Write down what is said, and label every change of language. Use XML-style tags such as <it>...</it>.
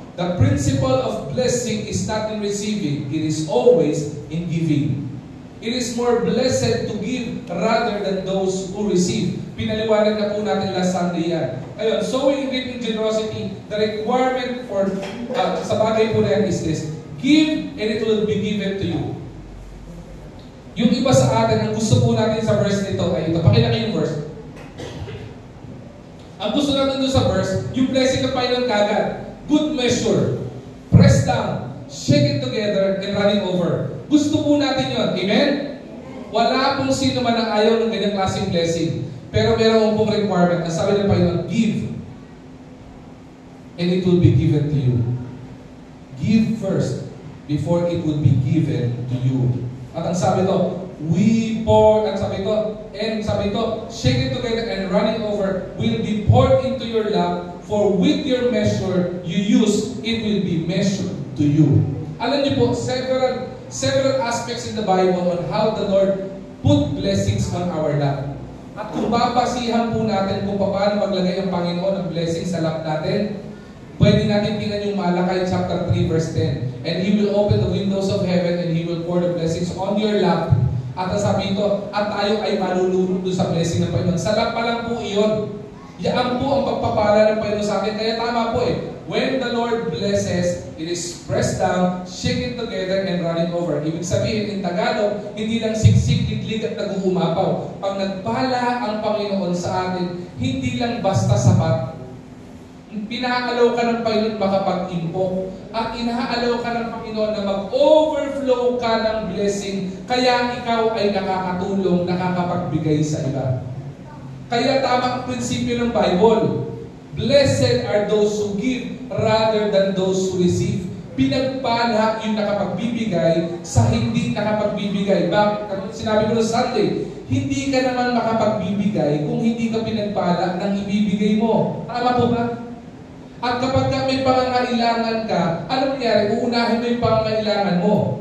<en>The principle of blessing is not in receiving, it is always in giving. It is more blessed to give rather than those who receive.</en> <tl>Pinaliwanag na po natin</tl> <en>last Sunday yan. Ayun, sowing and reaping generosity, the requirement for,</en> <tl>sa bagay po na yan</tl> <en>is this, give and it will be given to you.</en> <tl>Yung iba sa atin, ang gusto po natin sa verse nito ay ito. Pakita kayo yung verse. Ang gusto natin doon sa verse, yung blessing ng Panginoon kagad.</tl> <en>Good measure, press down, shake it together, and running over.</en> <tl>Gusto po natin yun. Amen? Wala pong sino man ang ayaw ng ganyang klaseng blessing. Pero meron pong requirement. Ang sabi ng Panginoon, give.</tl> <en>And it will be given to you. Give first before it will be given to you.</en> <tl>At ang sabi to,</tl> <en>we pour,</en> <tl>at sabi to,</tl> <en>shake it together and running over will be poured into your lap, for with your measure you use, it will be measured to you.</en> <tl>Alam niyo po,</tl> <en>several aspects in the Bible on how the Lord put blessings on our lap.</en> <tl>At kung babasihan po natin kung paano maglagay ang Panginoon ng blessings sa lap natin, pwede natin tingnan yung Malakay chapter 3 verse 10.</tl> <en>And He will open the windows of heaven and He will pour the blessings on your lap.</en> <tl>At sabi ito, at tayo ay malulunod doon sa blessing ng Panginoon. Sa lap pa lang po iyon. Yan po ang pagpapala ng Panginoon sa akin. Kaya tama po eh.</tl> <en>When the Lord blesses, it is pressed down, shake it together, and running over.</en> <tl>Ibig sabihin, in Tagalog, hindi lang siksik, liglig at nag-uumapaw. Pag nagpala ang Panginoon sa atin, hindi lang basta sapat. Pinaalaw ka ng Panginoon makapag-impok. At inaalaw ka ng Panginoon na mag-overflow ka ng blessing. Kaya ikaw ay nakakatulong, nakakapagbigay sa iba. Kaya tama ang prinsipyo ng Bible.</tl> <en>Blessed are those who give rather than those who receive.</en> <tl>Pinagpala yung nakapagbibigay sa hindi nakapagbibigay. Bakit? Sinabi ko na Sunday, hindi ka naman makapagbibigay kung hindi ka pinagpala ng ibibigay mo. Tama po ba? At kapag may pangangailangan ka, ano nangyari? Uunahin mo yung pangangailangan mo.</tl>